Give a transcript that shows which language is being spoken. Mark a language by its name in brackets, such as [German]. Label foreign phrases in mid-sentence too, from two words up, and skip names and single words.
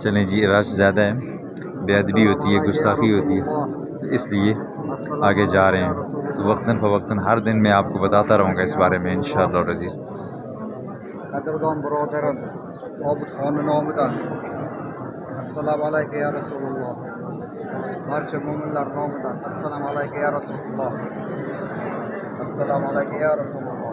[Urdu] چلیں جی، رش زیادہ ہے، بے ادبی ہوتی ہے، گستاخی ہوتی ہے، اس لیے آگے جا رہے ہیں۔ تو وقتاً فوقتاً ہر دن میں آپ کو بتاتا رہوں گا اس بارے میں [Arabic] انشاءاللہ العزیز۔ [Urdu] قدردان برادران، عابد خانم [Arabic] السلام علیکم یا رسول اللہ۔ [Uzbek] Barcha mo'minlar nomidan [Arabic] السلام عليكم يا رسول الله. السلام عليكم يا رسول الله.